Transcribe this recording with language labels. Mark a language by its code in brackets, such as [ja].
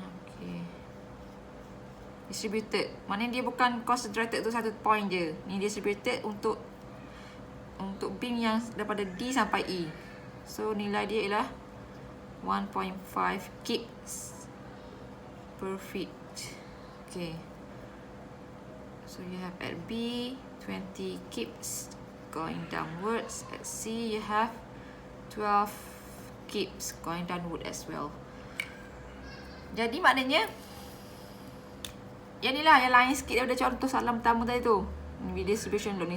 [ms] Okay, distributed maknanya dia bukan concentrated tu satu point je. Ni distributed untuk beam yang daripada D sampai E. So nilai dia ialah 1.5 kips per feet. [en] Okay, so you have at B 20 kips going downwards. At C you have 12 kips going downward as well. [ms] Jadi maknanya yang ni lah yang lain sikit daripada contoh soalan pertama tadi tu, distribution load ni.